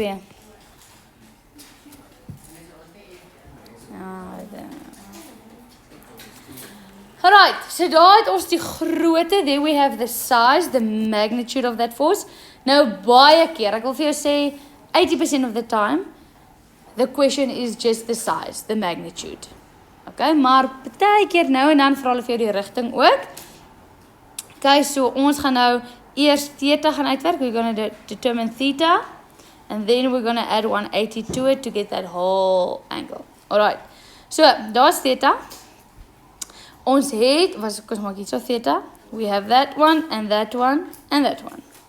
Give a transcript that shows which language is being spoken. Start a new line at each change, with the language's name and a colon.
Afrikaans: Ja, alright, so daar het ons die grootte.
English: There we have the size, the magnitude of that force.
Afrikaans: Nou baie keer, ek wil vir jou sê
English: 80% of the time the question is just the size, the magnitude.
Afrikaans: Okay, maar baie keer nou en dan vra hulle vir jou die rigting ook. Okay, so ons gaan nou eers theta gaan uitwerk.
English: We're going to determine theta. And then we're going to add 180 to it to get that whole angle.
Afrikaans: Alright, so daar's theta. Ons het, kom maak iets of theta.
English: We have that one, and that one, and that one.